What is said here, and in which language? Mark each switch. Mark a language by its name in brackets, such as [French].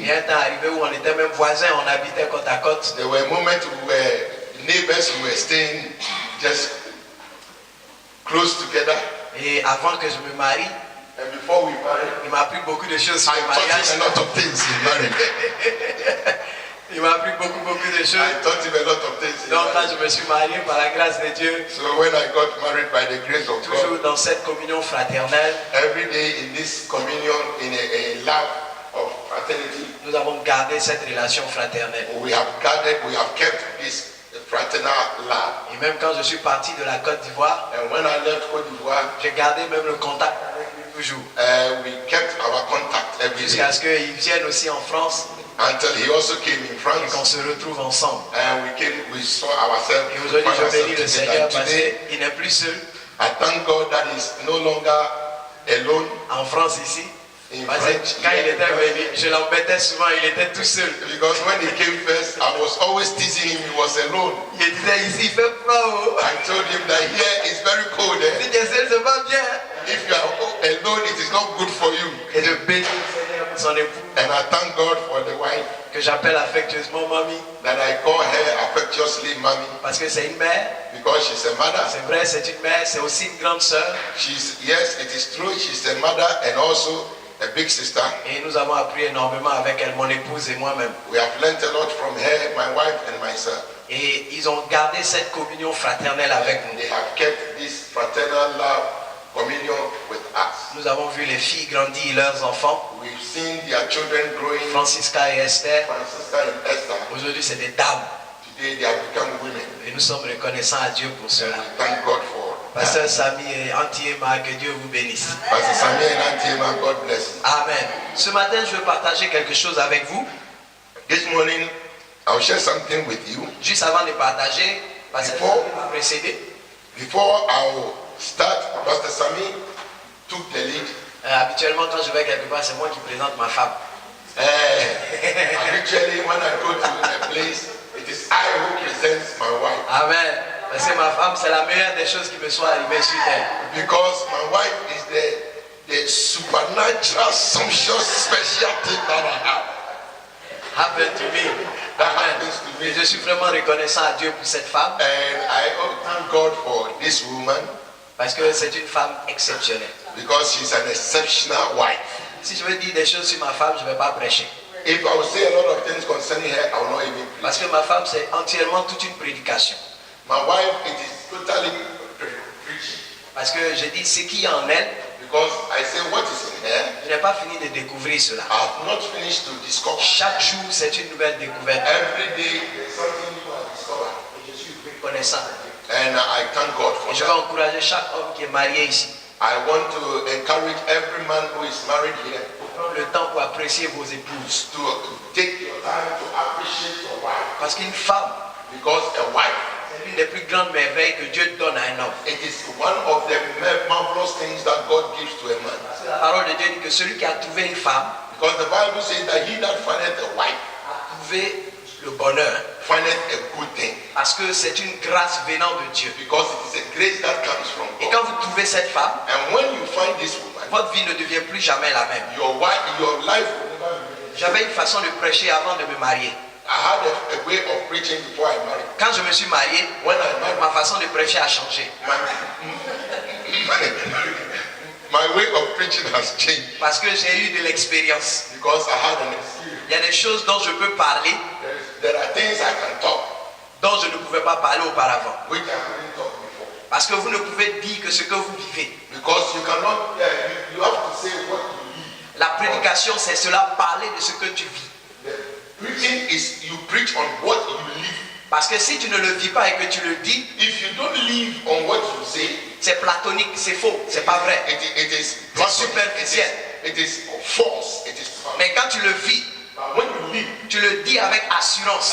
[French] Il y a un temps arrivé où on était même voisins, on habitait côte à côte. [English] There were moments we were neighbors who were staying just close together. [French] Et avant que je me marie, [English] and before we married, [French] il m'a appris beaucoup de choses sur le mariage. [English] I taught him a lot of things in marriage. [French] Il m'a appris beaucoup de choses. [English] I taught him a lot of things. [French] Donc quand je me suis marié par la grâce de Dieu, [English] so when I got married by the grace of God, [French] toujours dans cette communion fraternelle, [English] every day in this communion, in a love of fraternity, [French] nous avons gardé cette relation fraternelle. [English] We have kept this fraternal love. [French] Et même quand je suis parti de la Côte d'Ivoire, [English] and when I left Côte d'Ivoire, [French] j'ai gardé même le contact avec lui toujours. [English] We kept our contact every day. [French] Jusqu'à ce qu'il vienne aussi en France. [English] Until he also came in France. [French] Et qu'on se retrouve ensemble. [English] And we saw ourselves. [French] Et aujourd'hui, je bénis le Seigneur parce qu'il n'est plus seul. [English] I thank God that he's no longer alone. [French] En France ici. Parce que quand il était venu, je l'embêtais souvent, il était tout seul. [English] Because when he came first, I was always teasing him, he was alone. [French] Il disait ici, il fait froid. [English] I told him that here is very cold. [French] Si tu es seul, c'est pas bien. [English] If you are alone, it is not good for you. [French] Et je bénis le Seigneur pour son époux. [English] And I thank God for the wife. [French] Que j'appelle affectueusement mamie. [English] That I call her affectuously mommy. [French] Parce que c'est une mère. [English] Because she's a mother. [French] C'est vrai, c'est une mère, c'est aussi une grande sœur. [English] Yes, it is true, she's a mother and also a big sister. [French] Et nous avons appris énormément avec elle, mon épouse et moi-même. [English] We have learned a lot from her, my wife and myself. [French] Et ils ont gardé cette communion fraternelle avec nous. [English] They have kept this fraternal love communion with us. [French] Nous avons vu les filles grandir, leurs enfants. [English] We've seen their children growing. [French] Francisca et Esther. [English] Francisca and Esther. [French] Aujourd'hui, c'est des dames. [English] Today they have become women. [French] Et nous sommes reconnaissants à Dieu pour cela. [English] Thank God for [French] Pasteur Sami et Auntie Emma, que Dieu vous bénisse. Pasteur Sami et Auntie Emma, [English] God bless. Amen. [French] Ce matin, je veux partager quelque chose avec vous. [English] This morning, I'll share something with you. [French] Juste avant de partager, Pasteur Sami m'a précédé. [English] Before I'll start, Pastor Sami took the lead. [French] Habituellement, quand je vais quelque part, c'est moi qui présente ma femme. [English] Habitually, when I go to a place, it is I who presents my wife. Amen. [French] Parce que ma femme, c'est la meilleure des choses qui me soit arrivée sur terre. [English] Because my wife is the supernatural, sumptuous, special thing that I have. Happened to me. That Amen. happens to me. [French] Et je suis vraiment reconnaissant à Dieu pour cette femme [English] And I thank God for this woman [French] parce que c'est une femme exceptionnelle. [English] because she's an exceptional wife. [French] Si je veux dire des choses sur ma femme, je ne vais pas prêcher. [English] If I would say a lot of things concerning her, I will not even preach. [French] Parce que ma femme, c'est entièrement toute une prédication. [English] My wife, it is totally preaching. [French] Parce que je dis ce qu'il y a en elle, [English] Because I say what is in her, [French] je n'ai pas fini de découvrir cela. [English] I have not finished to discover. [French] Chaque jour, c'est une nouvelle découverte. [English] Every day there's something new I discover. [French] Et je suis reconnaissant à Dieu. [English] And I thank God for [French] Et je vais [English] that. [French] encourager chaque homme qui est marié ici. [English] I want to encourage every man who is married here [French] Prendre le temps pour apprécier vos épouses. [English] to take your time to appreciate your wife. [French] Parce qu'une femme, [English] Because a wife, [French] c'est l'une des plus grandes merveilles que Dieu donne à un homme. [English] it is one of the marvelous things that God gives to a man. [French] La parole de Dieu dit que celui qui a trouvé une femme [English] Because the Bible says that he that findeth a wife [French] a trouvé le bonheur. [English] findeth a good thing. [French] Parce que c'est une grâce venant de Dieu. [English] Because it is a grace that comes from [French] Et [English] God. [French] quand vous trouvez cette femme, [English] And when you find this woman, [French] votre vie ne devient plus jamais la même. [English] your life will never be. [French] J'avais une façon de prêcher avant de me marier. [English] I had a way of preaching before I married. [French] Quand je me suis marié, [English] When I married, [French] ma façon de prêcher a changé. [English] my way of preaching has changed [French] Parce que j'ai eu de l'expérience. [English] because I had an experience. [French] Il y a des choses dont je peux parler, [English] There are things I can talk [French] dont je ne pouvais pas parler auparavant. [English] which I couldn't talk before. [French] Parce que vous ne pouvez dire que ce que vous vivez. [English] Because you cannot, you have to say what you live. [French] La prédication, c'est cela, parler de ce que tu vis. [English] Preaching is you preach on what you live. [French] Parce que si tu ne le vis pas et que tu le dis, [English] If you don't live on what you say, [French] c'est platonique, c'est faux, c'est pas vrai. [English] it is [French] C'est superficiel. [English] It is false. It is false. [French] Mais quand tu le vis, [English] But when you live [French] tu le dis avec assurance,